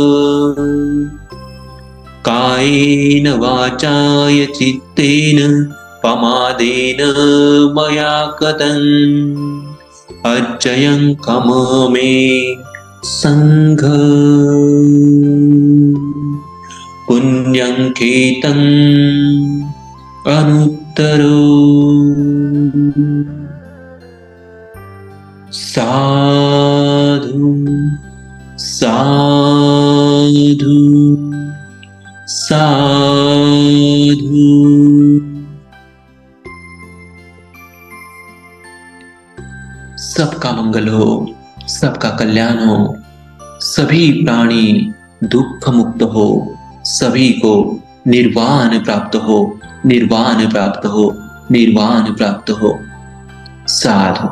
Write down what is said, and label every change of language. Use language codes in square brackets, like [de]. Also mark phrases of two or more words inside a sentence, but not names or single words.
[pi] कायेन वाचाय चित्तेन पमादेन मया कृतम् अच्चयं खममे संघ। पुण्यं खेतम् अनुत्तरो। साधु साधु साधु। [hi] सबका मंगल हो, सबका कल्याण हो, सभी प्राणी दुख मुक्त हो, सभी को निर्वाण प्राप्त हो, निर्वाण प्राप्त हो, निर्वाण प्राप्त हो।